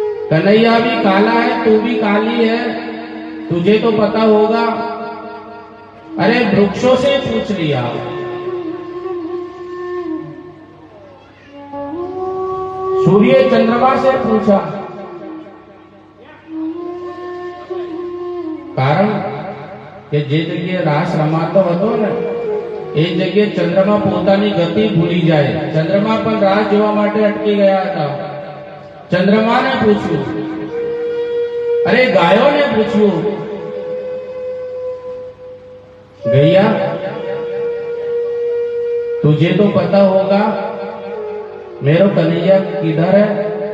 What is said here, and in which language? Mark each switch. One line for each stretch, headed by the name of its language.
Hindi: कन्हैया भी काला है, तू भी काली है, तुझे तो पता होगा। अरे वृक्षों से पूछ लिया, सूर्य चंद्रमा से पूछा।
Gujarati: कारण કે જે જગ્યાએ રાસ રમાતો હતો ને, એ જગ્યાએ ચંદ્રમા પોતાની ગતિ ભૂલી જાય। ચંદ્રમા પણ રાસ જોવા માટે અટકી ગયા હતા। ચંદ્રમાને પૂછ્યું, અરે ગાયોને પૂછ્યું,
Hindi: गैया तुझे तो पता होगा मेरो कन्हैया किधर है?